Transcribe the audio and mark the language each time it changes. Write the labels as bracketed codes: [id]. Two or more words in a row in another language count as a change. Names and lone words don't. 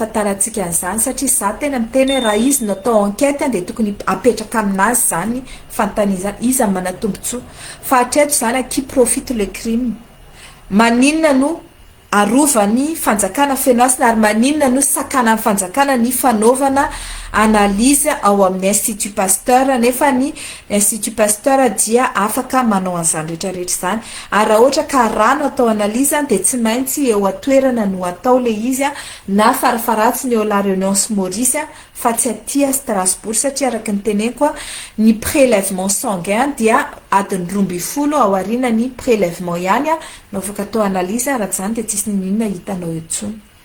[mg] afantarantsika an'izany satria za tena miteny raha izy no atao enquête de tokony apetraka aminazy zany fanontaniana izy manatombotsoa fa hatreto zany [fr] qui profite le crime [mg] maninona no arovany fanjakana fenoasina ary maninona no sakana ny fanjakana ny fanaovana analyse ao amin'ny Institut Pasteur nefa ny Institut Pasteur dia afaka manao an'izany rehetrarehetra zany ary raha ohatra ka rano atao analyse de tsy maintsy eo atoerana no atao le izy na farafaratsiny eo la Réunion sy Maurice fa tsy aty Strasbourg satria araka ny teneniko ny [fr] prélèvement sanguin [mg] dia adiny 12 ao aoriana ny prélèvement ihany no afaka atao analyse raha zany de tsisy ninona hitanao eo tsony